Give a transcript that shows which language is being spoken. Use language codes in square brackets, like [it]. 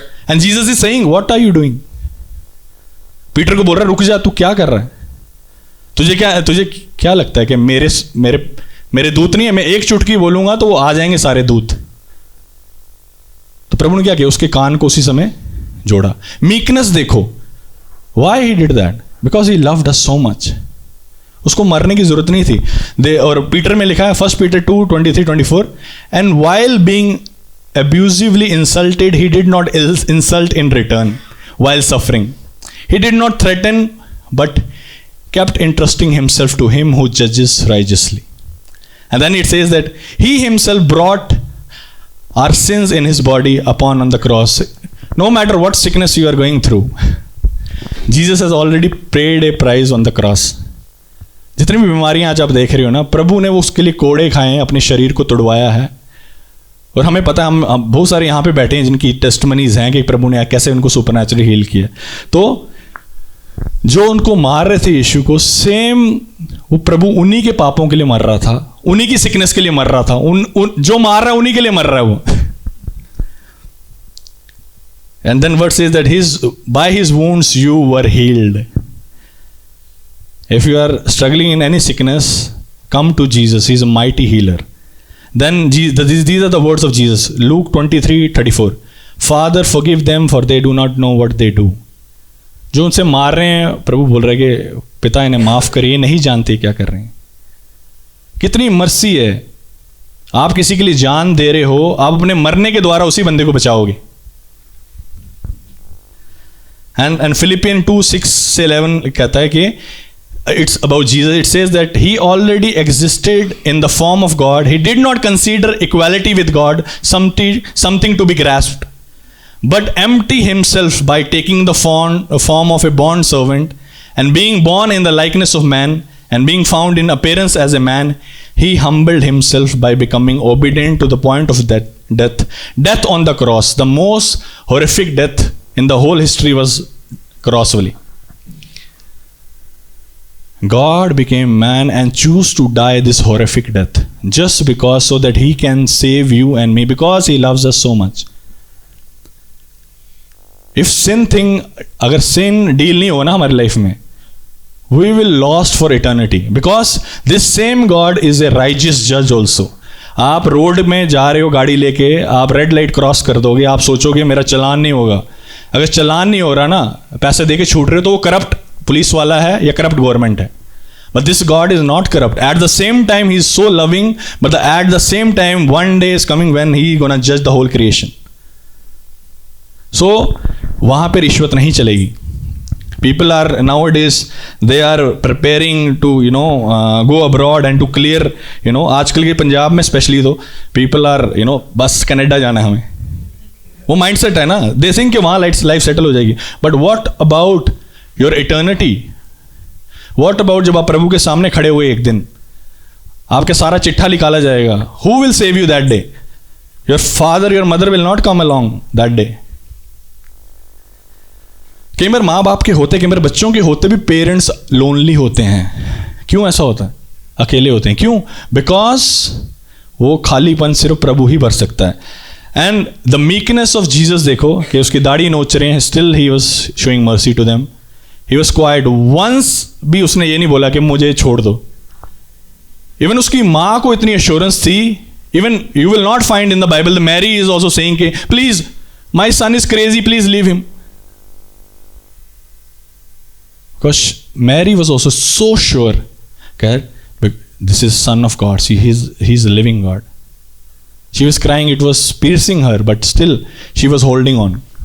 [en] And Jesus is saying what are you doing. [hi] Peter को बोल रहा है रुक जा, तू क्या कर रहा है, तुझे क्या लगता है कि मेरे दूत नहीं है, मैं एक चुटकी बोलूंगा तो वो आ जाएंगे सारे दूत. तो प्रभु ने क्या किया, उसके कान को उसी समय जोड़ा. मीकनेस देखो, [en] Why he did that, because he loved us so much. [hi] उसको मरने की जरूरत नहीं थी. और पीटर में लिखा है [en] 1 Peter 2:23-24, and while being abusively insulted he did not insult in return while suffering. He did not threaten but kept entrusting himself to him who judges righteously. And then it says that he himself brought our sins in his body upon on the cross. No matter what sickness you are going through, Jesus has already paid a price on the cross. [hi] जितनी भी बीमारियां आज आप देख रहे हो ना, प्रभु ने वो उसके लिए कोड़े खाए हैं, अपने शरीर को तोड़वाया है. और हमें पता है, हम बहुत सारे यहाँ पे बैठे हैं जिनकी टेस्टमनीज हैं कि प्रभु ने कैसे उनको सुपरनैचुरली हील किया. तो जो उनको मार रहे थे यीशु को, सेम वो प्रभु उन्हीं के पापों के लिए मर रहा था, उन्हीं की सिकनेस के लिए मर रहा था. जो मार रहा है उन्हीं के लिए मर रहा है वो. [en] And then word says that by his wounds you were healed. If you are struggling in any sickness, come to Jesus. He is a mighty healer. Then these are the words of Jesus. Luke 23:34. Father, forgive them for they do not know what they do. [hi] जो उनसे मार रहे हैं, प्रभु बोल रहे हैं कि पिता इन्हें माफ करिए, नहीं जानते क्या कर रहे हैं. कितनी मर्सी है. आप किसी के लिए जान दे रहे हो, आप अपने मरने के द्वारा उसी बंदे को बचाओगे. [en] and Philippian 2:6-11 [hi] कहता है कि [en] it's about Jesus. It says that he already existed in the form of God. He did not consider equality with God something to be grasped, but empty himself by taking the form of a bond servant, and being born in the likeness of man, and being found in appearance as a man, he humbled himself by becoming obedient to the point of death on the cross. The most horrific death in the whole history was cross only. God became man and chose to die this horrific death just because, so that he can save you and me, because he loves us so much. If [hi] अगर sin deal नहीं हो ना हमारी life में, [en] we will lost for eternity, because this same God is a righteous judge also. [hi] आप road में जा रहे हो गाड़ी लेके, आप रेड लाइट क्रॉस कर दोगे, आप सोचोगे मेरा चलान नहीं होगा. अगर चलान नहीं हो रहा ना, पैसे देके छूट रहे हो, तो वो करप्ट पुलिस वाला है या करप्ट गवर्नमेंट है. [en] But this God is not corrupt. At the same time, he is so loving, but at the same time, one day is coming when he is gonna judge the whole creation. [hi] So वहाँ पे रिश्वत नहीं चलेगी. [en] People are nowadays, they are preparing to go abroad and to clear, [hi] आजकल के पंजाब में specially तो [en] people are [hi] बस कनाडा जाना है हमें, वो माइंडसेट है ना. [en] They think [hi] कि वहाँ लाइफ सेटल हो जाएगी. [en] But what about your eternity? What about [hi] जब आप प्रभु के सामने खड़े हुए एक दिन, आपके सारा चिट्ठा निकाला जाएगा. [en] Who will save you that day? Your father, your mother will not come along that day. [hi] कई बार माँ बाप के होते, कई बार बच्चों के होते भी पेरेंट्स लोनली होते हैं. क्यों ऐसा होता है? अकेले होते हैं. क्यों? बिकॉज वो खालीपन सिर्फ प्रभु ही भर सकता है. [en] and the meekness of Jesus [hi] देखो कि उसकी दाढ़ी नोच रहे हैं, [en] Still he was showing mercy to them. He was quiet. [hi] Once भी उसने ये नहीं बोला कि मुझे छोड़ दो. Even उसकी माँ को इतनी assurance थी. [en] Even you will not find in the Bible, Mary is also saying कि please, my son is crazy, please leave him. Because Mary was also so sure that this is Son of God. See, he's a living God. She was crying, it was piercing her, but still she was holding on.